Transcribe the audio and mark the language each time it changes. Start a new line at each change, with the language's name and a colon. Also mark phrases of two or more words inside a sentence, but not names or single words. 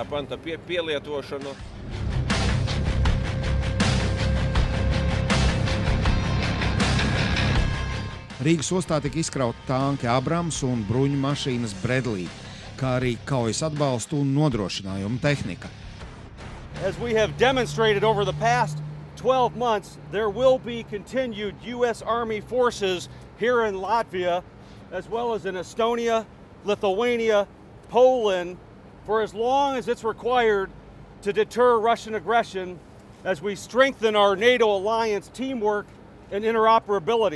Latvian: panta pielietošanu. Rīgas ostā tika izkrauti tanki Abrams un bruņu mašīnas Bradley, kā arī kaujas atbalstu un nodrošinājumu tehnika.
English: As we have demonstrated over the past 12 months, there will be continued U.S. Army forces here in Latvia, as well as in Estonia, Lithuania, Poland, for as long as it's required to deter Russian aggression as we strengthen our NATO alliance teamwork and interoperability.